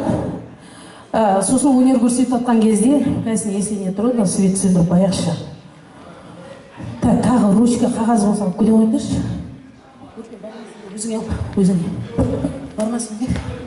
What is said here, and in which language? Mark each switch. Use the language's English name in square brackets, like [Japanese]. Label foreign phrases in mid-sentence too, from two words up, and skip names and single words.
[Kazakh] Сосын өнер көрсетіп жатқан кезде, [Russian] конечно, если не трудно, свет [Kazakh] сөндіріп қояйықшы. Так, тағы ручка, қағаз болса көре қойыңдаршы. Өзіңе алып, өзіңе. Бармасын деп.